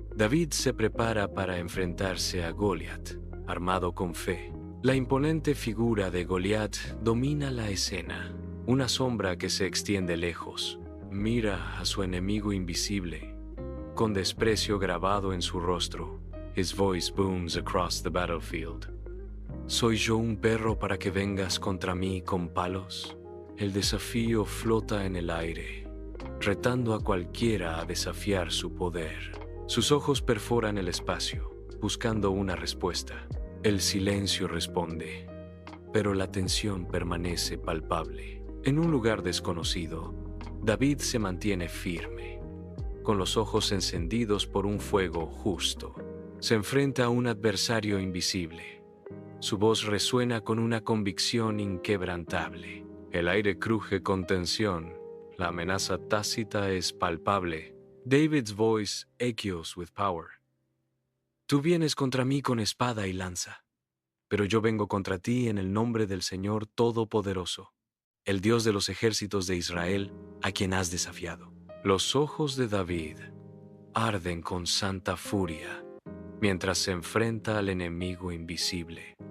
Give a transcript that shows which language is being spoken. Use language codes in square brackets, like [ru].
[es] David se prepara para enfrentarse a Goliat, armado con fe. La imponente figura de Goliat domina la escena. Una sombra que se extiende lejos. Mira a su enemigo invisible, con desprecio grabado en su rostro. [en] His voice booms across the battlefield. [es] ¿Soy yo un perro para que vengas contra mí con palos? El desafío flota en el aire, retando a cualquiera a desafiar su poder. Sus ojos perforan el espacio, buscando una respuesta. El silencio responde, pero la tensión permanece palpable. En un lugar desconocido, David se mantiene firme, con los ojos encendidos por un fuego justo. Se enfrenta a un adversario invisible. Su voz resuena con una convicción inquebrantable. El aire cruje con tensión. La amenaza tácita es palpable. [en] David's voice echoes with power. [es] Tú vienes contra mí con espada y lanza, pero yo vengo contra ti en el nombre del Señor Todopoderoso, el Dios de los ejércitos de Israel, a quien has desafiado. Los ojos de David arden con santa furia mientras se enfrenta al enemigo invisible.